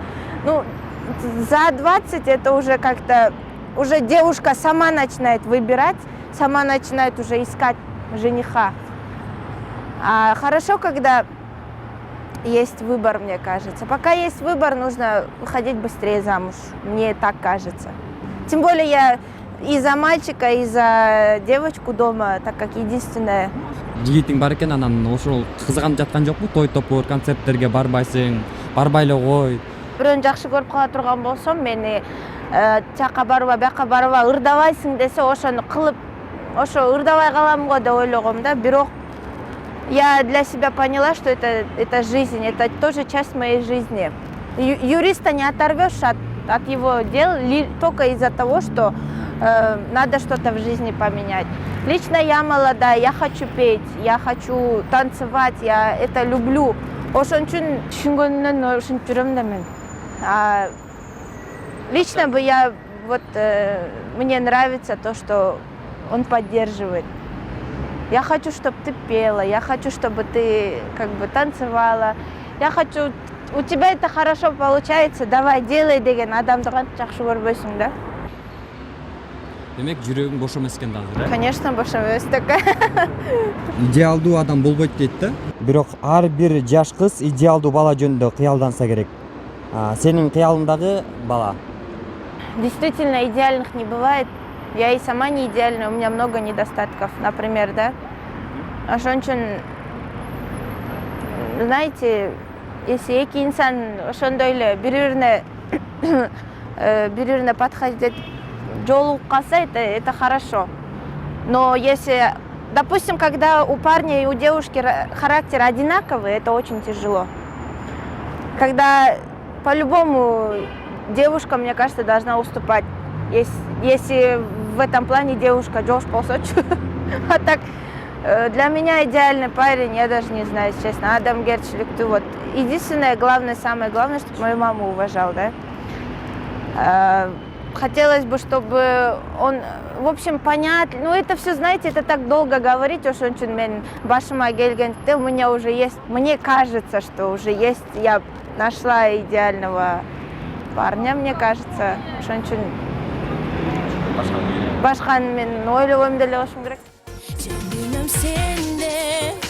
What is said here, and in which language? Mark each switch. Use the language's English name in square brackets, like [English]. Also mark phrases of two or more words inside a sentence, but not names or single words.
[Russian] Ну, за 20 это уже как-то, уже девушка сама начинает выбирать, сама начинает уже искать жениха. А хорошо, когда есть выбор, мне кажется. Пока есть выбор, нужно выходить быстрее замуж, мне так кажется. Тем более я и за мальчика, и за девочку дома, так как единственная. [Kyrgyz] Жигитиң бар экен, анан ошол кызыганып жаткан жокпу? Той топор, концерттерге барбайсың, барбай эле кой. Бирөөнү жакшы көрүп кала турган болсом, мени жака барба, бияка барба, ырдабайсың десе, ошону кылып, ошо ырдабай калам го деп ойлогом да. [Russian] Бирок я для себя поняла, что это жизнь, это тоже часть моей жизни. Юриста не оторвешь от его дел только из-за того, что надо что-то в жизни поменять. Лично я молодая, я хочу петь, я хочу танцевать, я это люблю. [Kyrgyz] Ошон үчүн түшүнгөнүмдөн ушинтип жүрөм да мен. [Russian] Лично бы я вот мне нравится то, что он поддерживает. Я хочу, чтобы ты пела, я хочу, чтобы ты как бы танцевала. Я хочу, у тебя это хорошо получается, давай, делай [Kyrgyz] деген адамды жакшы көрбөйсүң да. Демек жүрөгүң бош эмес экен дагы, Конечно, бош эмес такая. Идеалдуу адам болбойт дейт да. Бирок ар бир жаш кыз идеалдуу бала жөнүндө кыялданса керек. Сенин кыялыңдагы бала? [Russian] Действительно, идеальных не бывает. Я и сама не идеальна, у меня много недостатков, например, да. [Kyrgyz] Ошон үчүн, [Russian] знаете, если [Kyrgyz] эки инсан ошондой эле бири-бирине подходить этип жолугуп калса, [Russian] это хорошо. Но если, допустим, когда у парня и у девушки характер одинаковый, это очень тяжело. Когда по-любому девушка, мне кажется, должна уступать. Если в этом плане девушка [Kyrgyz] жош болсочу. [Russian] А так, для меня идеальный парень, я даже не знаю, честно, адамгерчиликтүү. Вот. Единственное, главное, самое главное, чтобы мою маму уважал, да. Хотелось бы, чтобы он, в общем, понять, ну это все, знаете, это так долго говорить, [Kyrgyz] ошон үчүн мен башыма келгенде [Russian] у меня уже есть, мне кажется, что уже есть, я нашла идеального парня, мне кажется, [Kyrgyz] ошон үчүн башканы мен ойлобойм деле болушум керек.